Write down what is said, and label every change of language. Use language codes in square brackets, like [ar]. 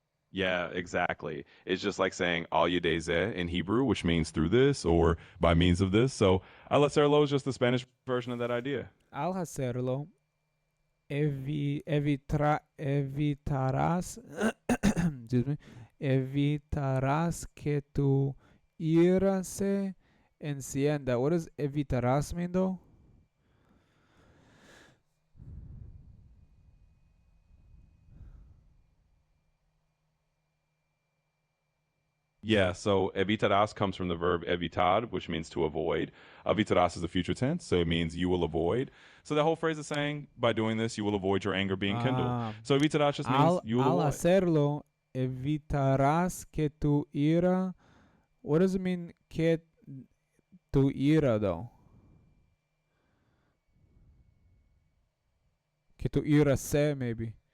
[en] Yeah, exactly. It's just like saying al yedeze in Hebrew, which means through this or by means of this. So al hacerlo is just the Spanish version of that idea. [es] Al hacerlo, evitarás, [en] excuse me, [es] evitarás que tu ira se encienda. [en] What does evitarás mean though? Yeah, so evitarás comes from the verb evitar, which means to avoid. Evitarás is the future tense, so it means you will avoid. So the whole phrase is saying by doing this, you will avoid your anger being kindled. Ah, So evitarás just means you will [es] al [en] avoid. [es] hacerlo, evitarás que tu ira. [en] What does it mean [es] que tu ira [en] though? [es] Que tu ira se maybe.